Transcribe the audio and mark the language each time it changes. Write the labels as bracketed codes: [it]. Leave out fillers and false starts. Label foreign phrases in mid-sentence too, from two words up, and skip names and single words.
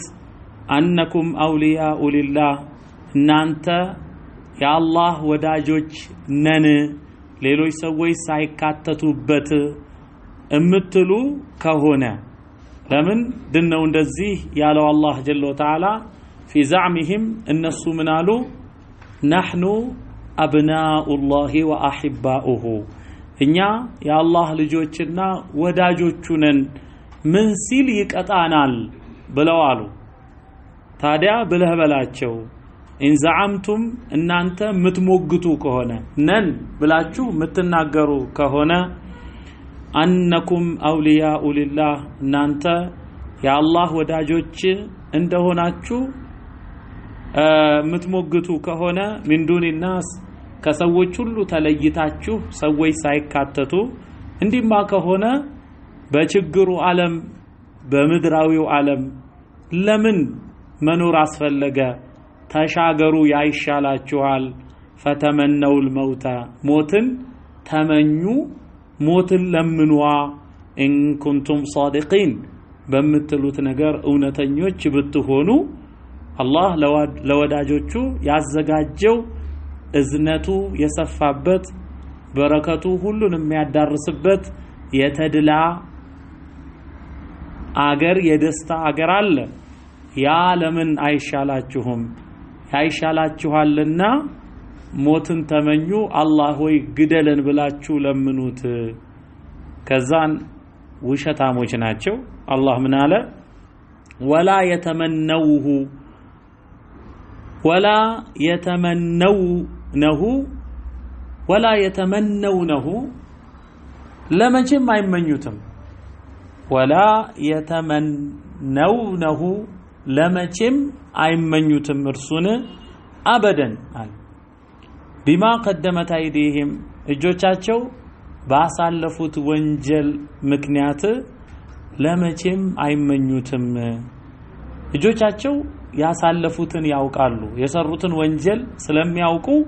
[ar] أنكم أولياء لله [am] እናንተ የአላህ ወዳጆች ነን ሌሎች ሰዎች ሳይካተቱበት እምትሉ ከሆነ ለምን ድነው እንደዚህ ያለው አላህ [ar] جل وتعالى في زعمهم [am] እነሱ ምን አሉ [ar] نحن أبناء الله وأحباؤه [am] እኛ የአላህ ልጆችና ወዳጆቹ ነን ምን ሲል ይቀጣናል ብለው አሉ ታዲያ ብለህ በላቸው [ar] إن زعمتم [am] እናንተ ምትሞግቱ ከሆነ ነን ብላችሁ ምትናገሩ ከሆነ [ar] أنكم أولياء لله [am] እናንተ የአላህ ወዳጆች እንደሆናችሁ ምትሞግቱ ከሆነ [ar] من دون الناس [am] ከሰዎች ሁሉ ተለይታችሁ ሰዎች ሳይካተቱ እንዲማ ከሆነ በችግሩ ዓለም በምድራዊው ዓለም ለምን መኖር አስፈለገ ተሻገሩ ያይሻላችኋል ፈተመነው الموت ሞትን ተመኙ ሞትን ለምንዋ [ar] ان كنتم صادقين [am] በምትሉት ነገር እውነተኞች ብትሆኑ አላህ ለወዳጆቹ ያዘጋጀው እዝነቱ የሰፋበት በረከቱ ሁሉንም የሚያዳርስበት የተድላ አገር የደስታ አገር አለ ያ ለምን አይሻላችሁም ያይሻላችኋልና ሞትን ተመኙ አላህ ሆይ ግደለን ብላችሁ ለምኑት ከዛን ውሸታሞች ናቸው አላህ ምን አለ ولا يتمنونه ለመቼም አይመኙትም [ar] ولا يتمنونه [am] ለመቼም አይመኙትም እርሱን አበደን አለ [ar] بما قدمت ايديهم [am] እጆቻቸው ባሳለፉት ወንጀል ምክንያት ለመቼም አይመኙትም እጆቻቸው ያሳለፉትን ያውቃሉ የሰሩትን ወንጀል ስለሚያውቁ